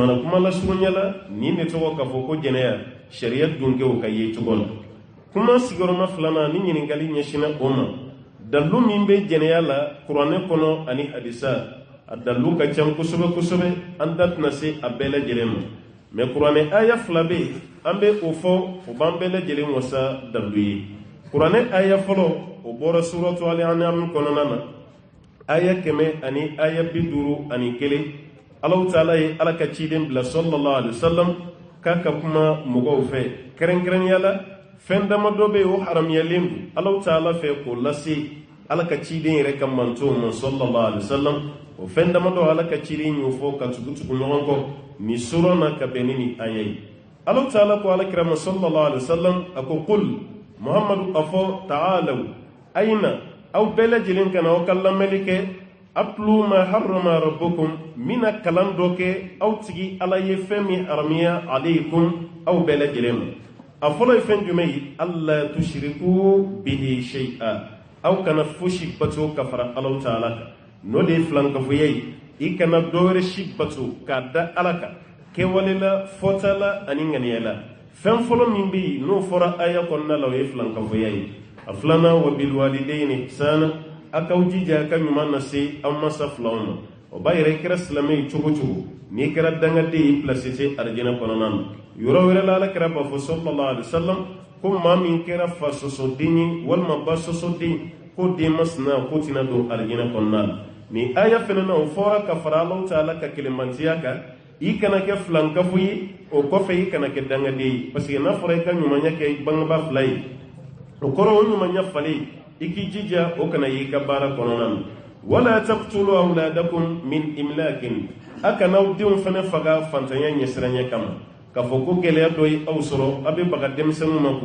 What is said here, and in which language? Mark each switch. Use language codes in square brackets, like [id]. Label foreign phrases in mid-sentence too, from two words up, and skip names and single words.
[bm] na kuma lasurunya la nin de tɔgɔ k'a fɔ ko jɛnɛya sariya dunkew ka ye cogo la kuma sigiyɔrɔma 2nan ni ɲininkali ɲɛsinna o ma dalu min bɛ jɛnɛya la kuranɛ kɔnɔ ani hadisa a dalu ka ca kosɛbɛ kosɛbɛ an da tɛna se a bɛɛ lajɛlen ma mɛ kuranɛ aya 2 bɛ yen an bɛ o fɔ o b'an bɛɛ lajɛlen wasa dalu ye kuranɛ aya fɔlɔ o bɔra suratu al-an'am kɔnɔna na aya 100 ani aya 51 Allahu Ta'ala ye ala ka ciden bila [ar] صلى الله عليه وسلم [bm] k'a ka kuma mɔgɔw fɛ kɛrɛnkɛrɛnnenya la fɛn dama dɔ bɛ yen o haramuyalen don Allahu Ta'ala fɛ k'o lase ala ka ciden yɛrɛ ka mantow ma [ar] صلى الله عليه وسلم [bm] o fɛn dama dɔ ala ka ciden y'o fɔ ka tugu ɲɔgɔn kɔ ni sura na ka bɛn ni aya ye Allahu Ta'ala ko alakira ma [ar] صلى الله عليه وسلم [bm] a ko qul Muhammadu a fɔ [ar] تعالوا أين [bm] aw bɛɛ lajɛlen kana aw ka lamɛnli kɛ [ar] أتل ما حرم ربكم من [bm] kalan dɔ kɛ aw tigi ala ye fɛn min haramiya alaykum aw bɛɛ lajɛlen ma a fɔlɔ ye fɛn jumɛn ye [ar] ألا تشركوا به شيئا [bm] aw kana fosi bato ka fara Allahu Ta'ala kan n'o de ye filankafoya ye i kana dɔwɛrɛ si bato k'a da ala kan kɛwale la fɔta la ani ŋaniya la fɛn fɔlɔ min bɛ yen n'o fɔra aya kɔnɔna la o ye filankafoya ye a filanan [ar] وبالوالدين إحسانا [bm] a k'aw jija a ka ɲuman na se aw masa filaw ma o b'a yɛrɛ i kɛra silamɛ ye cogo cogo n'i kɛra dangaden ye pilasi tɛ arijinɛ kɔnɔna na yɔrɔ wɛrɛ la alakira b'a fɔ [ar] صلى الله عليه وسلم [bm] ko maa min kɛra fa sɔsɔden ye walima ba sɔsɔden ko den masina ko tɛna don arijinɛ kɔnɔna la ni aya fɛnɛ na o fɔra ka fara Allahu Ta'ala ka kelemantiya kan i kana kɛ filankafo ye o kɔfɛ i kana kɛ dangaden ye [fr] parce que [bm] n'a fɔra i ka ɲumanya kɛ bangeba fila ye o kɔrɔ o ɲumanya falen i k'i jija o kana y'i ka baara kɔnɔna na [ar] ولا تقتلوا أولادكم من إملاق [bm] a kana'aw denw fɛnɛ faga fantanya ɲɛsiranya kama k'a fɔ ko gɛlɛya dɔ ye aw sɔrɔ a bɛ baga denmisɛnninw ma